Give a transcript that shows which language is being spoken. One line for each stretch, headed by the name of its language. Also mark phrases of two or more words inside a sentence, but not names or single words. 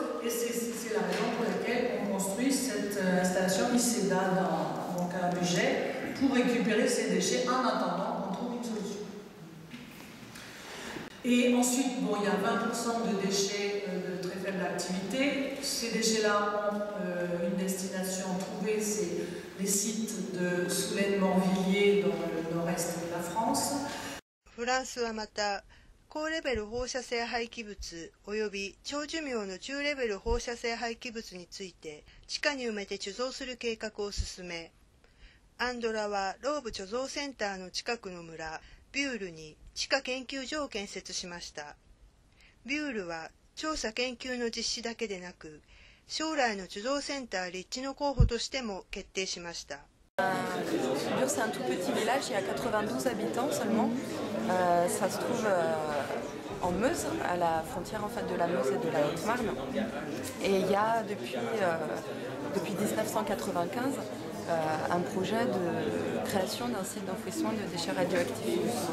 French: Et c'est la raison pour laquelle on construit cette installation ICEDA donc à Bugey pour récupérer ces déchets en attendant qu'on trouve une solution. Et ensuite, bon, il y a 20% de déchets de très faible activité. Ces déchets-là ont une destination trouvée, c'est les sites de Soulaine-Morvilliers dans le nord-est de la France.
Japanese: フランスはまた、高レベル放射性廃棄物及び長寿命の中レベル放射性廃棄物について地下に埋めて貯蔵する計画を進め、アンドラはローブ貯蔵センターの近くの村ビュールに地下研究所を建設しました。ビュールは調査研究の実施だけでなく、将来の貯蔵センター立地の候補としても決定しました。
French: Bure, c'est un tout petit village, il y a 92 habitants seulement. Ça se trouve en Meuse, à la frontière en fait de la Meuse et de la Haute-Marne. Et il y a depuis 1995 un projet de création d'un site d'enfouissement de déchets radioactifs.